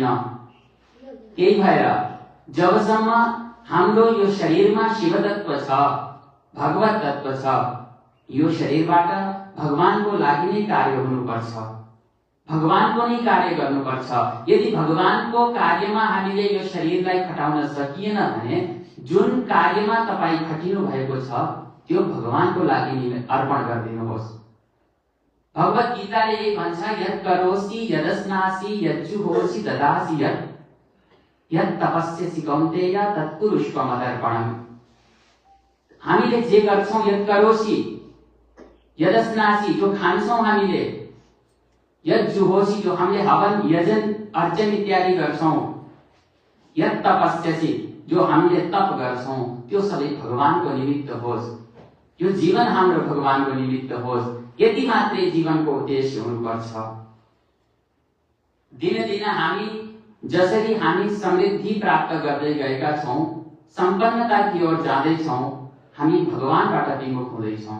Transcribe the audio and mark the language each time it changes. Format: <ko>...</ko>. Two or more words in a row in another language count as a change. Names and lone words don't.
<ne>त्यही भएर जबसम्म हाम्रो यो शरीरमा शिव तत्व छ, भगवत तत्व छ, यो शरीरबाट भगवानको लागि नै कार्य हुनुपर्छ, भगवानको नै कार्य गर्नुपर्छ। यदि भगवानको कार्यमा हामीले यो शरीरलाई खटाउन सकिएन भने जुन कार्यमा तपाई खटिनु भएको छ त्यो भगवानको लागि नै अर्पण गरिदिनुहोस्। भगवत गीताले यही भन्छ,</ne> <sa>यत् करोसि यदस्नासि यज्जुहोसि ददासि यत् तपस्यसि कौन्तेय तत्कुरुष्व मदर्पणम्।</sa> <ne>हामीले जे गर्छौं,</ne> <sa>यत् करोसि यदस्नासि</sa> <ne>जो खान्छौं हामीले, यज्जुहोसि जो हामीले हवन यजन अर्चन इत्यादि गर्छौं,</ne> <sa>यत् तपस्यसि</sa> <ne>जो हामीले तप गर्छौं, त्यो सबै भगवानको निमित्त होस्। यो जीवन हाम्रो भगवानको निमित्त होस्। यति मात्रै जीवनको उद्देश्य हुनुपर्छ। दिनदिन हामी जसरी हामी समृद्धि प्राप्त गर्दै गएका छौं,</ne> <hi>सम्पन्नताकी ओर</hi> <ne>जाँदैछौं, हामी भगवानबाट विमुख हुँदैछौं।</ne>